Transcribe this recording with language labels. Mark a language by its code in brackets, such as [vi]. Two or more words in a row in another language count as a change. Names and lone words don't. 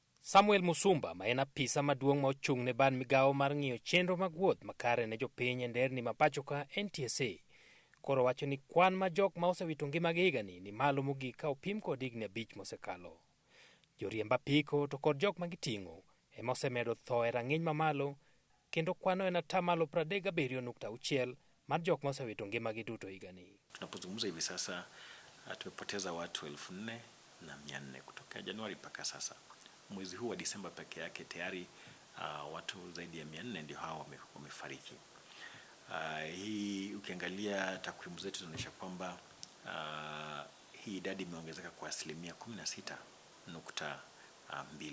[luo] Samuel Musumba ma en apisa maduong' ma ochung' ne ban migawo mar ng'iyo chenro mag wuoth makare ne jopiny e nderni ma pacho ka NTSA koro wacho ni kwan ma jok ma osewito ngimagi higani ni malo mogik ka opim kod higni 5 mosekalo. Joriemb apiko to kod jok ma giting'o ema osemedo tho e rang'iny mamalo, kendo kwano en atamalo 37.6 mar jok ma osewito ngimagi duto higani. [sw] Tunapozungumza hivi sasa tumepoteza watu 4,400 kutoka Januari mpaka sasa. Mwezi huu wa Disemba peke yake tayari watu zaidi ya 400 ndio hao wamefariki. Hii ukiangalia takwimu zetu zinaonyesha kwamba hii idadi imeongezeka kwa asilimia 16.2.